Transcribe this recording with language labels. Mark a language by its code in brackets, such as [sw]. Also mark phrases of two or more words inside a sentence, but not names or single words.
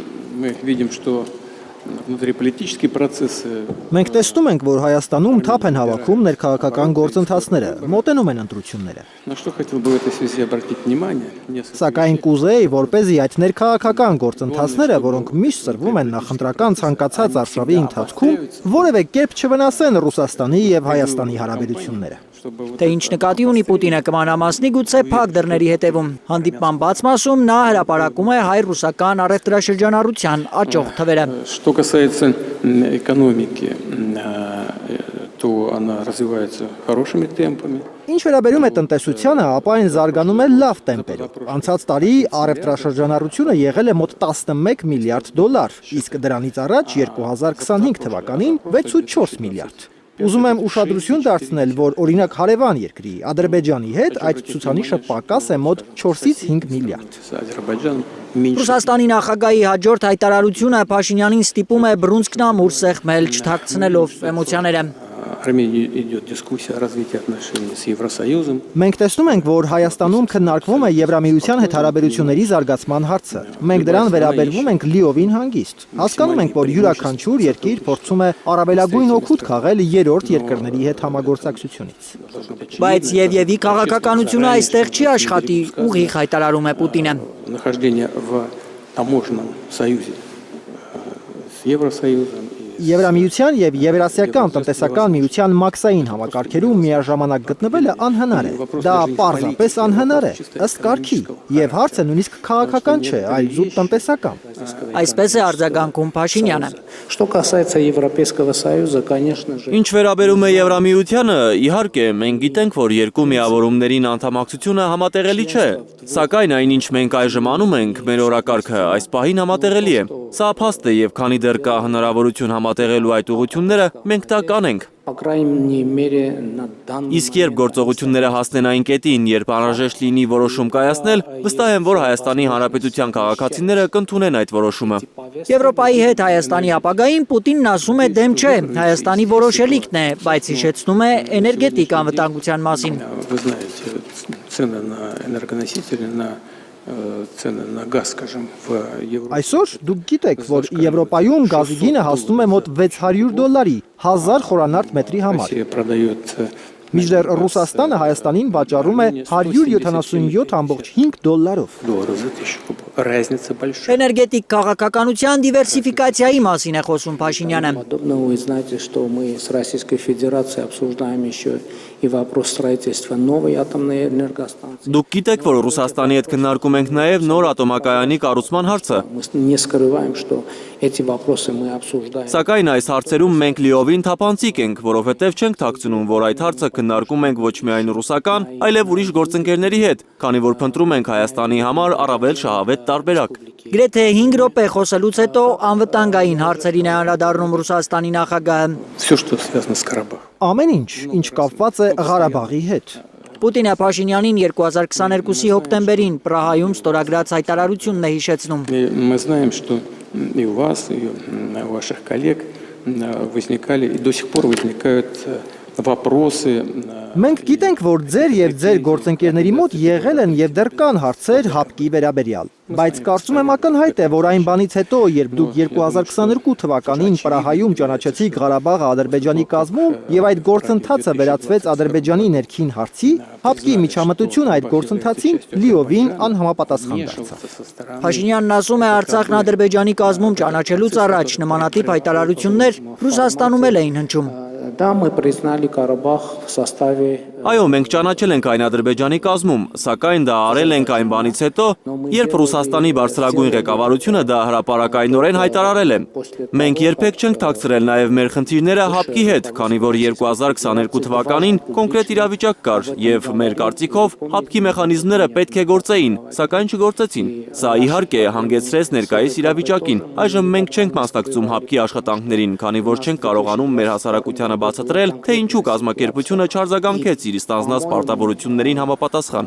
[hy] Մենք տեսնում ենք, որ Հայաստանում թափ են հավաքում ներքաղաքական գործընթացները, մոտենում են ընտրությունները։ Սակայն կուզեի, որպեսզի այդ ներքաղաքական գործընթացները, որոնք միշտ սրվում են նախընտրական ցանկացած արշավի ընթացքում, որևէ կերպ չվնասեն Ռուսաստանի եւ Հայաստանի հարաբերությունները։ Թե ինչ նկատի ունի Պուտինը կմանամասնի գուցե փակ դռների հետևում։ Հանդիպման բաց մասում նա հրապարակում է հայ-ռուսական առևտրաշրջանառության աճող թվերը։ [ru] Что касается экономики, то она развивается хорошими темпами. [hy] Ինչ վերաբերում է տնտեսությանը, ապա այն զարգանում է լավ տեմպերով։ Անցած տարի առևտրաշրջանառությունը եղել է մոտ 11 միլիարդ դոլար, իսկ դրանից առաջ 2025 թվականին 6.4 միլիարդ։ Ուզում եմ ուշադրություն դարձնել, որ օրինակ հարևան երկրի Ադրբեջանի հետ այդ ցուցանիշը պակաս է մոտ 4-ից 5 միլիարդ։ Ռուսաստանի նախագահի հաջորդ հայտարարությունը Փաշինյանին ստիպում է բռունցքն ամուր սեղմել, չթաքցնելով էմոցիաները։ [ru] Идет дискуссия о развитии отношений с Евросоюзом. [hy] Մենք տեսնում ենք, որ Հայաստանում քննարկվում է Եվրամիության հետ հարաբերությունների զարգացման հարցը։ Մենք դրան վերաբերվում ենք լիովին հանգիստ։ Հասկանում ենք, որ յուրաքանչյուր երկիր փորձում է առավելագույն օգուտ քաղել երրորդ երկրների հետ համագործակցությունից։ Բայց Եվի քաղաքականությունը այստեղ չի աշխատի, ուղիղ հայտարարում է Պուտինը։ [ru] Нахождение в таможенном союзе с Евросоюзом. [hy] Եվրամիության եւ Եվրասիական տնտեսական միության մաքսային համակարգերում միաժամանակ գտնվելը անհնար է։ Դա պարզապես անհնար է, ըստ կարգի, եւ հարցը նույնիսկ քաղաքական չէ, այլ զուտ տնտեսական։ Այսպես է արձագանքում Փաշինյանը։ [ru] Что касается Европейского Союза, конечно же. [hy] Ինչ վերաբերում է Եվրամիությանը, իհարկե, մենք գիտենք, որ երկու միավորումներին անդամակցությունը համատեղելի չէ, սակայն այնինչ մենք այժմ անում ենք, մեր օրակարգը այս պահին համատեղելի է։ Սա փաստ է եւ քանի դեռ կա հնարավորություն համատեղելու այդ ուղղությունները, մենք դա կանենք։ [ru] По крайней мере, на данный [hy] Իսկ երբ գործողությունները հասնեն այն կետին, երբ անհրաժեշտ լինի որոշում կայացնել, վստահ եմ, որ Հայաստանի Հանրապետության քաղաքացիները կընդունեն այդ որոշումը։ Եվրոպայի հետ Հայաստանի ապագային Պուտինն ասում է դեմ չէ, Հայաստանի որոշելիքն է, բայց հիշեցնում է էներգետիկ անվտանգության մասին։ [ru] Вы знаете, цены на энергоносители, цены на газ, скажем, в Европе. [hy] Այսօր դուք գիտեք, որ Եվրոպայում գազի գինը հասնում է մոտ $600, 1000 խորանարդ մետրի համար։ [ru] Россия продает [hy] Մինչդեռ Ռուսաստանը Հայաստանին վաճառում է $177.5 [ru] долларов за 1000 кубов. Разница большая. [hy] Էներգետիկ քաղաքականության դիվերսիֆիկացիայի մասին է խոսում Փաշինյանը։ [ru] подобного, вы знаете, что мы с Российской Федерацией обсуждаем еще и вопрос строительства новой атомной энергостанции. [hy] Դուք գիտեք, որ Ռուսաստանի հետ քննարկում ենք նաև նոր ատոմակայանի կառուցման հարցը։ [ru] Мы не скрываем, что эти вопросы мы обсуждаем. [hy] Սակայն այս հարցերում մենք լիովին թափանցիկ ենք, որովհետև չենք թաքցնում, որ այդ հարցը քննարկում ենք ոչ միայն ռուսական, այլև ուրիշ գործընկերների հետ, քանի որ փնտրում ենք Հայաստանի համար առավել շահավետ տարբերակ։ Գրեթե 5 րոպե խոսելուց հետո անվտանգային հարցերին է անդրադառնում Ռուսաստանի նախագահը։ [ru] Все, что связано с Карабахом. [hy] Ամեն ինչ կապված է Ղարաբաղի հետ։ Պուտինը Փաշինյանին 2022-ի հոկտեմբերին Պրահայում ստորագրած հայտարարությունն է հիշեցնում։ [ru] Мы знаем, что и у вас, и у ваших коллег возникали и до сих пор возникают вопросы. [hy] Մենք գիտենք, որ ձեր եւ ձեր գործընկերների մոտ եղել են եւ դեռ կան հարցեր հապկի վերաբերյալ, բայց կարծում եմ ակնհայտ է, որ այն բանից հետո, երբ դուք 2022 թվականին Պրահայում ճանաչեցիք Ղարաբաղը Ադրբեջանի կազմում եւ այդ գործընթացը վերածվեց Ադրբեջանի ներքին հարցի, հապկի միջամտությունը այդ գործընթացին լիովին անհամապատասխան դարձավ։ Փաշինյանն ասում է, Արցախն Ադրբեջանի կազմում ճանաչելուց առաջ նմանատիպ հայտարարություններ Ռուսաստանում էլ էին հնչում։ [ru] Да, мы признали Карабах в составе. [hy] Այո, մենք ճանաչել ենք այն Ադրբեջանի կազմում, սակայն դա արել ենք այն բանից հետո, երբ Ռուսաստանի բարձրագույն ղեկավարությունը դա հրապարակայնորեն հայտարարել է։ Մենք երբեք չենք թաքցրել նաև մեր խնդիրները հապկի հետ, քանի որ 2022 թվականին կոնկրետ իրավիճակ կար եւ մեր կարծիքով հապկի մեխանիզմները պետք է գործեին, սակայն չգործեցին։ Սա իհարկե հանգեցրեց ներկայիս իրավիճակին։ Այժմ մենք չենք մասնակցում հապկի աշխատանքներին, քանի որ չենք կարողանում մեր հասարակությանը բացատրել, թե ինչու կազմակերպությունը չարձագանքեց իր իր ստանձնած պարտավորություններին համապատասխան։